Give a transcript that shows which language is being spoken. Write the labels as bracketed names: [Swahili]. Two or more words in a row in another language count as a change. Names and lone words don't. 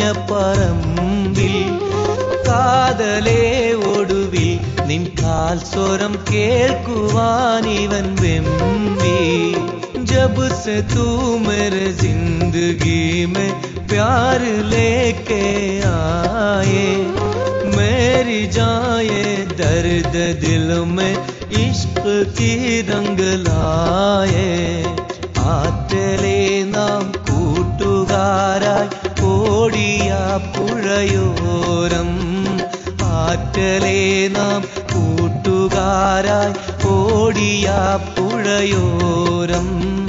[Malayalam] പറമ്പിൽ കാതലേ ഒടുവിൽ നിൻ കാൽ സ്വരം കേൾക്കുവാനിവൻ വെമ്പി जब [Hindi] से तू मेरे जिंदगी में प्यार लेके आए मेरी जाए दर्द दिल में इश्क की रंग लाए [Malayalam] ആറ്റലേ നാം കൂട്ടുകാരായി ഓടിയ പുഴയോരം ആറ്റലേ നാം കൂട്ടുകാരായി ഓടിയ പുഴയോരം